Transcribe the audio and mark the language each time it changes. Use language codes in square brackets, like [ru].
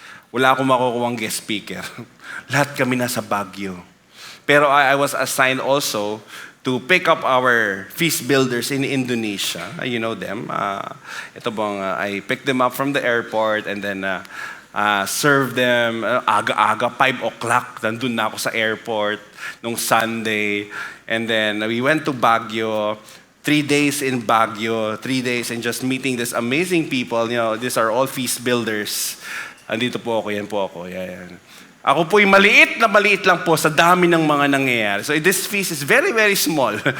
[tl] Wala akong makukuhang guest speaker. Lahat kami nasa Baguio. [en] Pero I was assigned also to pick up our feast builders in Indonesia. You know them. I picked them up from the airport and then serve them aga-aga, 5 o'clock. [tl] Nandun na ako sa airport nung Sunday. [en] And then we went to Baguio. 3 days in Baguio. 3 days and just meeting these amazing people. These are all feast builders. [tl] Andito po ako, yan po ako. Yan. Ako po'y maliit lang po sa dami ng mga nangyayari. [en] So this feast is very, very small.